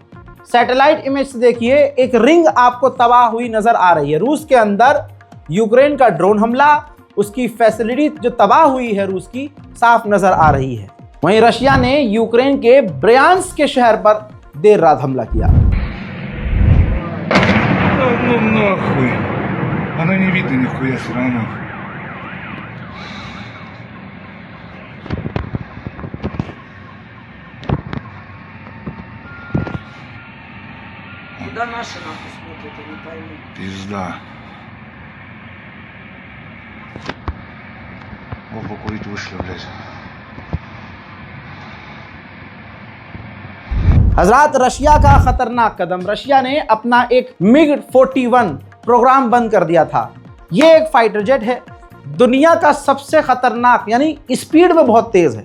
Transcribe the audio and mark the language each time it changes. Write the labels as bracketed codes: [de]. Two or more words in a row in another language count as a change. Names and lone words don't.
[en] satellite image [hi] से देखिए, एक रिंग आपको तबाह हुई नजर आ रही है। रूस के अंदर यूक्रेन का ड्रोन हमला, उसकी फैसिलिटी जो तबाह हुई है रूस की, साफ नजर आ रही है। वहीं रशिया ने यूक्रेन के ब्रयांस्क के शहर पर देर रात हमला किया। [ru] Ну нахуй. Она не видно нихуя все равно. Куда наши нахуй смотрят, я не пойму. Пизда. Вот покурить вышли, блядь. [hi] हजरात, रशिया का खतरनाक कदम। रशिया ने अपना एक MiG-41 प्रोग्राम बंद कर दिया था। ये एक फाइटर जेट है, दुनिया का सबसे खतरनाक, यानी स्पीड में बहुत तेज है।